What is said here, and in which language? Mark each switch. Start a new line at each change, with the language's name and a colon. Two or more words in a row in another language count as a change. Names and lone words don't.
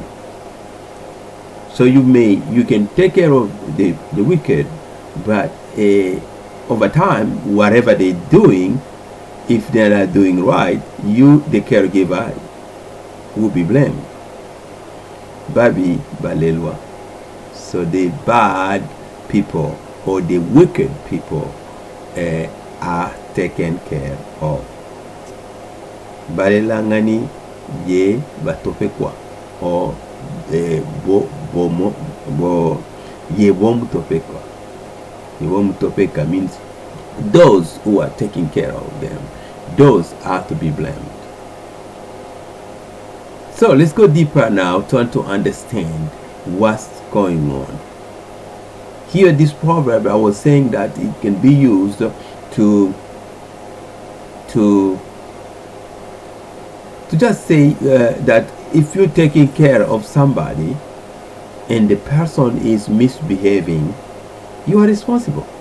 English: So you can take care of the wicked, but over time, whatever they're doing, if they're not doing right, you, the caregiver, will be blamed.
Luba-Katanga: Babi balelwa.
English: So the bad people or the wicked people are taken care of.
Luba-Katanga: Balelanani ye topekwa or ye Bomwatopeka.
English: The Bomwatopeka means those who are taking care of them, those are to be blamed. So let's go deeper now, trying to understand what's going on. Here, this proverb, I was saying that it can be used to just say that if you're taking care of somebody and the person is misbehaving, you are responsible.